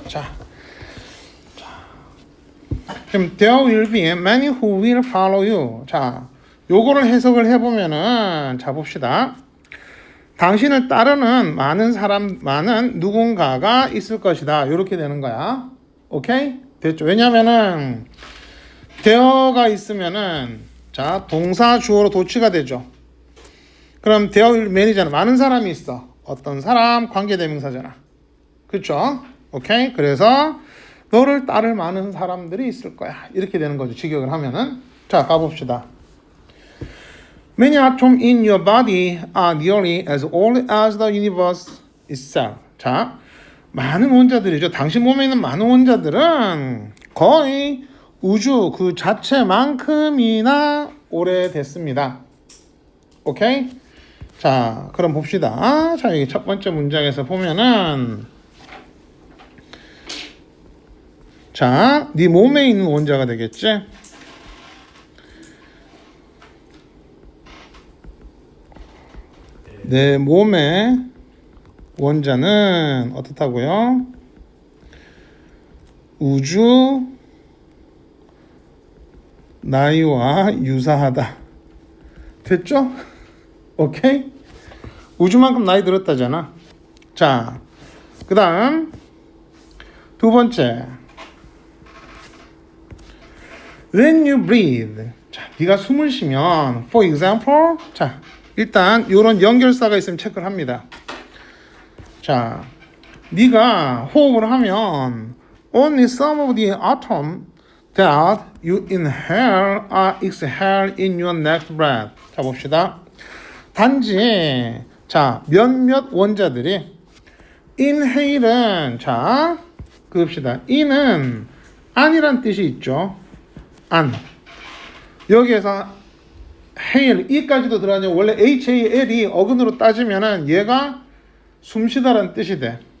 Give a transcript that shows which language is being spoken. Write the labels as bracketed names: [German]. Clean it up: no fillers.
[English] 자, 그럼 there will be many who will follow you. [Korean] 자, 요거를 해석을 해보면은 자, 봅시다. 당신을 따르는 많은 누군가가 있을 것이다. 이렇게 되는 거야. 오케이? 됐죠? 왜냐면은 there가 있으면은 자, 동사 주어로 도치가 되죠. 그럼 [English] there will many [Korean] 잖아. 많은 사람이 있어. 어떤 사람 관계대명사잖아. 그렇죠? 오케이? 그래서 너를 따를 많은 사람들이 있을 거야. 이렇게 되는 거죠. 직역을 하면은. 자, 가봅시다. [English] Many atoms in your body are nearly as old as the universe itself. [Korean] 자, 많은 원자들이죠. 당신 몸에 있는 많은 원자들은 거의 우주 그 자체만큼이나 오래됐습니다. 오케이? 자, 그럼 봅시다. 자, 여기 첫 번째 문장에서 보면은 자, 네 몸에 있는 원자가 되겠지? 내 몸의 원자는 어떻다고요? 우주 나이와 유사하다. 됐죠? 오케이? 우주만큼 나이 들었다잖아. 자, 그 다음 두 번째. [English] When you breathe. [Korean] 자, 네가 숨을 쉬면 [English] for example. [Korean] 자, 일단 이런 연결사가 있으면 체크를 합니다. 자, 네가 호흡을 하면 [English] only some of the atom that you inhale are exhaled in your next breath. [Korean] 자, 봅시다. 단지 자, 몇몇 원자들이 inhale은 자, 그읍시다. in은 안이란 뜻이 있죠. 안. 여기에서 hail, 이까지도 들어가죠. 원래 hal이 어근으로 따지면은 얘가 숨쉬다라는 뜻이 돼.